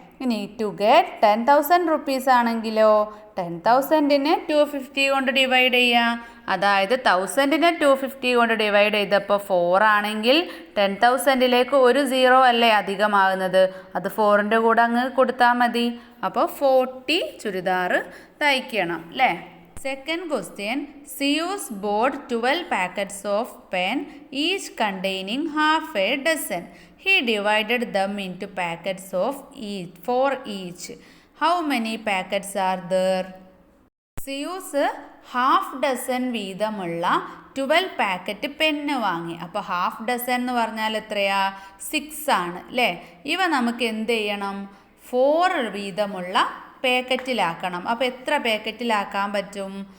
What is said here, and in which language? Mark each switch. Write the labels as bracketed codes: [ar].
[ml] ഇനി to get 10,000 rupees ആണെങ്കിലോ 10,000നെ 250 കൊണ്ട് ഡിവൈഡ് ചെയ്യാം. അതായത് 1000നെ 250 കൊണ്ട് ഡിവൈഡ് ചെയ്തപ്പോൾ 4 ആണെങ്കിൽ 10,000ലേക്ക് ഒരു 0 അല്ലേ അധികമാകുന്നത്, അത് 4ൻ്റെ കൂടെ അങ്ങ് കൊടുത്താൽ മതി. അപ്പോൾ 40 ചുരിദാർ തയ്ക്കണം അല്ലേ. [en] Second question, Zeus bought 12 packets of pen each containing half a dozen. He divided them into packets of each, 4 each. How many packets are there? [ml] Zeus half dozen വീതമുള്ള 12 പാക്കറ്റ് പെന്ന് വാങ്ങി. അപ്പോൾ ഹാഫ് ഡസൻ എന്ന് പറഞ്ഞാൽ എത്രയാ? 6 ആണ് അല്ലേ. ഇവ നമുക്ക് എന്ത് ചെയ്യണം? 4 വീതമുള്ള പാക്കറ്റിലാക്കണം. അപ്പോൾ എത്ര പാക്കറ്റിലാക്കാൻ പറ്റും?